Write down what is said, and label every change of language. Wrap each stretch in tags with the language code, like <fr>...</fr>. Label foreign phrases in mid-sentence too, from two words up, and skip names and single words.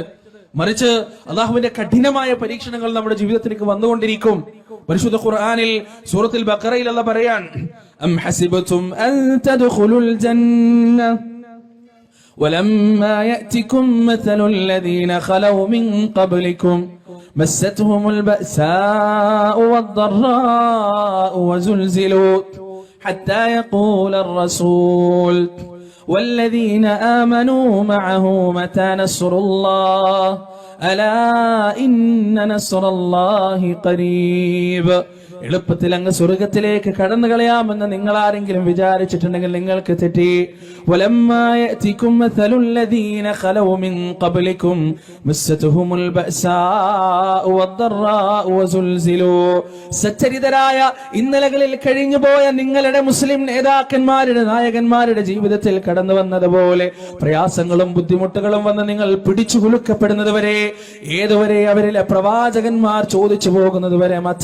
<ml>മറിച്ച് അള്ളാഹുവിന്റെ കഠിനമായ പരീക്ഷണങ്ങൾ നമ്മുടെ ജീവിതത്തിലേക്ക് വന്നുകൊണ്ടിരിക്കും. പരിശുദ്ധ ഖുർആനിൽ സൂറത്തുൽ ബഖറയിൽ അല്ലാഹ് പറയാൻ,</ml> <ar>أم حسبتم أن تدخلوا الجنة ولما يأتكم مثل الذين خلوا من قبلكم مستهم البأساء والضراء وزلزلوا حتى يقول الرسول والذين آمنوا معه متى نصر الله ألا إن نصر الله قريب.</ar> <ml>എളുപ്പത്തിൽ അങ്ങ് സ്വർഗത്തിലേക്ക് കടന്നു കളയാമെന്ന് നിങ്ങൾ ആരെങ്കിലും വിചാരിച്ചിട്ടുണ്ടെങ്കിൽ നിങ്ങൾക്ക് തെറ്റി. സച്ചരിതരായ ഇന്നലകളിൽ കഴിഞ്ഞുപോയ നിങ്ങളുടെ മുസ്ലിം നേതാക്കന്മാരുടെ നായകന്മാരുടെ ജീവിതത്തിൽ കടന്നു വന്നതുപോലെ പ്രയാസങ്ങളും ബുദ്ധിമുട്ടുകളും വന്ന് നിങ്ങൾ പിടിച്ചു കുലുക്കപ്പെടുന്നത് വരെ, ഏതുവരെ അവരിലെ പ്രവാചകന്മാർ ചോദിച്ചു പോകുന്നത് വരെ</ml>